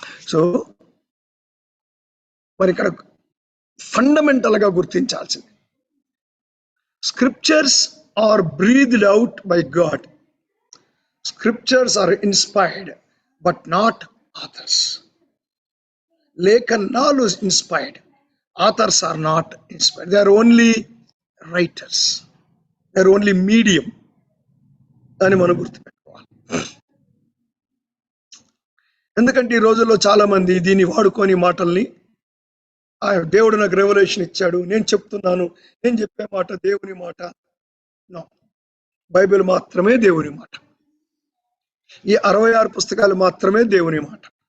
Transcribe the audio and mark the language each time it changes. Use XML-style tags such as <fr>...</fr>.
<en>so</en> <te>మరి ఇక్కడ fundamental గా గుర్తించాల్సింది,</te> <en>Scriptures are breathed out by God. Scriptures are inspired but not authors.</en> <te>లేఖనాలు</te> <en>Inspired, authors are not inspired. They are only writers, they are only medium.</en> <te>దాన్ని మనం గుర్తుపెట్టుకోవాలి. ఎందుకంటే ఈ రోజుల్లో చాలా మంది దీన్ని వాడుకొని మాటల్ని, దేవుడు నాకు రెవల్యూషన్ ఇచ్చాడు, నేను చెప్తున్నాను, నేను చెప్పే మాట దేవుని మాట. నో, బైబిల్ మాత్రమే దేవుని మాట. ఈ 66 పుస్తకాలు మాత్రమే దేవుని మాట.</te>